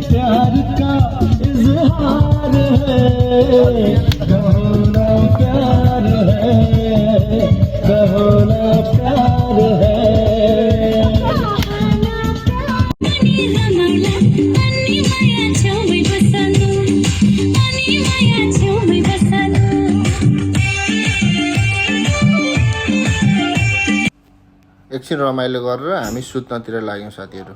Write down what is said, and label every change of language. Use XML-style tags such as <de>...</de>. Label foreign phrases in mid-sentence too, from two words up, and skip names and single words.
<hi>प्यार का इजहार है कहो ना प्यार है कहो ना प्यार है</hi> <ne>अनि रमाउला अनि माया छेउमै बस्नु अनि माया छेउमै बस्नु एकछिन रमाइलो गरेर हामी सुत्नतिर लाग्यौँ साथीहरू।</ne>